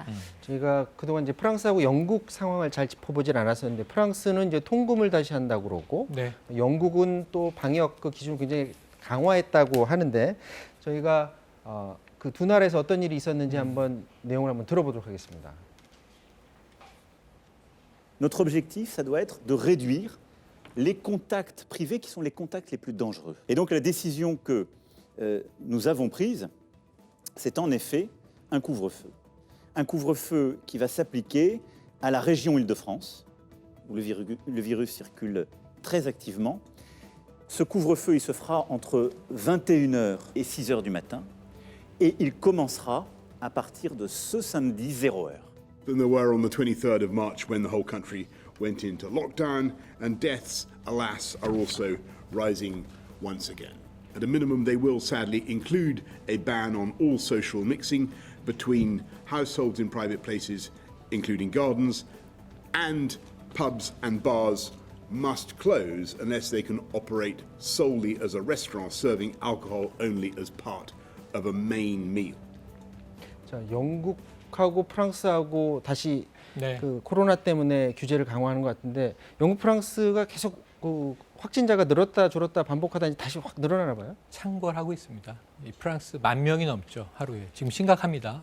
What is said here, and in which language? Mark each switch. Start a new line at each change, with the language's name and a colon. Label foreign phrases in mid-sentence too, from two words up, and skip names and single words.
Korean: 저희가 그동안 이제 프랑스하고 영국 상황을 잘 짚어보질 않았었는데 프랑스는 이제 통금을 다시 한다고 그러고 네. 영국은 또 방역 그 기준을 굉장히 강화했다고 하는데 저희가 그 두 나라에서 어떤 일이 있었는지 한번 내용을 한번 들어보도록 하겠습니다.
French: Notre objectif, ça doit être de réduire les contacts privés qui sont les contacts les plus dangereux. Et donc la décision que nous avons prise, c'est en effet un couvre-feu. Un couvre-feu qui va s'appliquer à la région Île-de-France, où le virus circule très activement. Ce couvre-feu, il se fera entre 21h et 6h du matin, et il commencera à partir de ce samedi 0h.
English: Than there were on the 23rd of March when the whole country went into lockdown, and deaths, alas, are also rising once again. At a minimum, they will sadly include a ban on all social mixing between households in private places, including gardens, and pubs and bars must close unless they can operate solely as a restaurant serving alcohol only as part of a main meal.
Korean: 자, 영국하고 프랑스하고 다시 네. 그 코로나 때문에 규제를 강화하는 것 같은데 영국, 프랑스가 계속 그 확진자가 늘었다 줄었다 반복하다 다시 확 늘어나나 봐요. 창궐하고 있습니다. 이 프랑스 10,000명이 넘죠, 하루에. 지금 심각합니다.